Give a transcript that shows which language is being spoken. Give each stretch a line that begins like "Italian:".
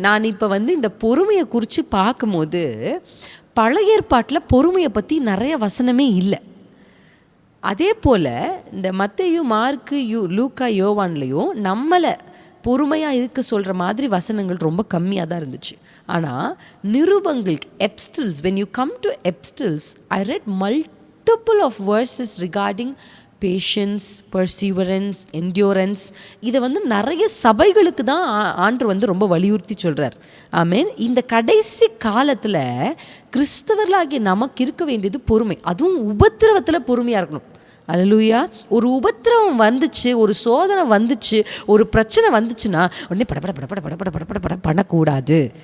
Tamil: நான் இப்போ வந்து இந்த பொறுமையை குறித்து பார்க்கும்போது பழைய ஏற்பாட்டில் பொறுமையை பற்றி நிறைய வசனமே இல்லை. அதே போல் இந்த மத்தேயு, மார்க்கு, லூக்கா, யோவான்லேயும் நம்மளை பொறுமையாக இருக்க சொல்கிற மாதிரி வசனங்கள் ரொம்ப கம்மியாக தான் இருந்துச்சு. ஆனால் நிருபங்கள்
English: Epistles, when you come to epistles, I read multiple of verses regarding patience, perseverance, endurance.
Tamil: இதை நிறைய சபைகளுக்கு தான் ஆண்டவர் ரொம்ப வலியுறுத்தி சொல்கிறார். ஆமேன். இந்த கடைசி காலத்தில் கிறிஸ்தவர்களாகிய நமக்கு இருக்க வேண்டியது பொறுமை. அதுவும் உபத்திரவத்தில் பொறுமையாக இருக்கணும். அல்லேலூயா. ஒரு உபத்திரவம் வந்துச்சு, ஒரு சோதனை வந்துச்சு, ஒரு பிரச்சனை வந்துச்சுன்னா உடனே படப்பட பண்ணக்கூடாது.